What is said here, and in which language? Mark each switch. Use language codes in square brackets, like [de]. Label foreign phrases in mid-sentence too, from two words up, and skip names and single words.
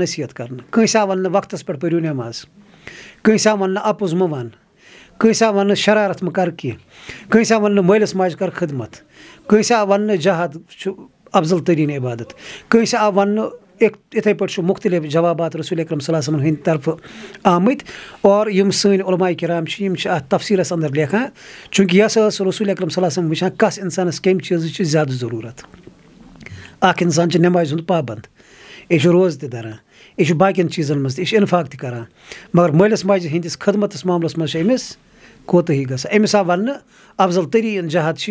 [ks] نصیحت کرنہٕ کٲنٛسہِ آو وننہٕ وقتس پٮ۪ٹھ پٔرِو نٮ۪ماز کٲنٛسہِ آو وننہٕ اپُز مہٕ ون کٲنٛسہِ آو وننہٕ شرارت مہٕ کر کینٛہہ کٲنٛسہِ آو وننہٕ مٲلِس ماجہِ کر خدمت کٲنٛسہِ آو وننہٕ جہاد چھُ افضل تریٖن عبادت کٲنٛسہِ آو وننہٕ یِتھٕے پٲٹھۍ چھُ مُختٔلِف جوابات رسول اکرم [ar] صلی اللہ علیہ وسلم [ks] ہٕنٛدِ طرفہٕ آمٕتۍ اور یِم سٲنۍ علماء کرام چھِ یِم چھِ اتھ تفصیٖلس انٛدر لیکھان چوٗنٛکہِ یہِ ہسا ٲس رسول اکرم [ar] صلی اللہ علیہ وسلم [ks] وٕچھان کس انسانس کمہِ چیٖزٕچ چھِ زیادٕ ضروٗرت اکھ انسان چھُ نٮ۪مازِ ہُنٛد پابنٛد یہِ چھُ روزٕ تہِ دَران یہِ چھُ باقین چیٖزن منٛز تہِ یہِ چھُ انفاق تہِ کران مگر مٲلِس ماجہِ ہٕنٛدِس خدمتس معاملس منٛز چھِ أمِس کوتٲہی گژھان أمِس آو وننہٕ افضل تریٖن جہاد چھِ